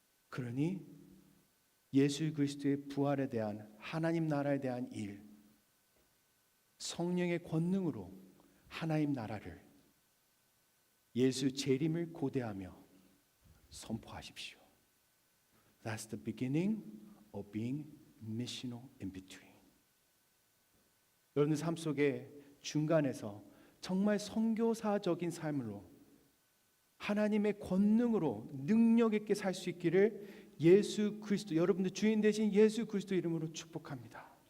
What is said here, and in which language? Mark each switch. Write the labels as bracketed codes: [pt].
[ko] 그러니 예수 그리스도의 부활에 대한 하나님 나라에 대한 일, 성령의 권능으로 하나님 나라를 예수 재림을 고대하며 선포하십시오. [en] That's the beginning of being missional in between. [ko] 여러분의 삶 속에 중간에서 정말 선교사적인 삶으로 하나님의 권능으로 능력 있게 살 수 있기를 예수 그리스도 여러분들 주인 되신 예수 그리스도 이름으로 축복합니다.